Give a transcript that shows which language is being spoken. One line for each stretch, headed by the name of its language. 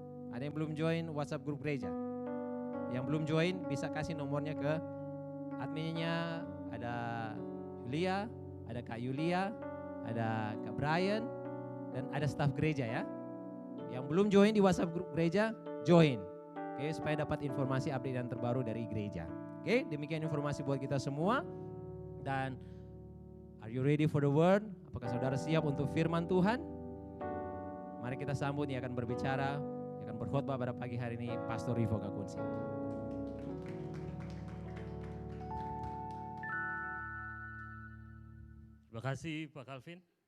Indonesian: Ada yang belum join WhatsApp grup gereja? Yang belum join bisa kasih nomornya ke adminnya. Ada Yulia, ada Kak Yulia, ada Kak Brian, dan ada staf gereja ya. Yang belum join di WhatsApp grup gereja, join. Oke, supaya dapat informasi update yang terbaru dari gereja. Oke, demikian informasi buat kita semua. Dan
English: are you ready for the word?
Indonesian: Apakah saudara siap untuk firman Tuhan? Mari kita sambut yang akan berbicara, yang akan berkhotbah pada pagi hari ini, Pastor Rivo Gakunsi. Terima kasih Pak Calvin.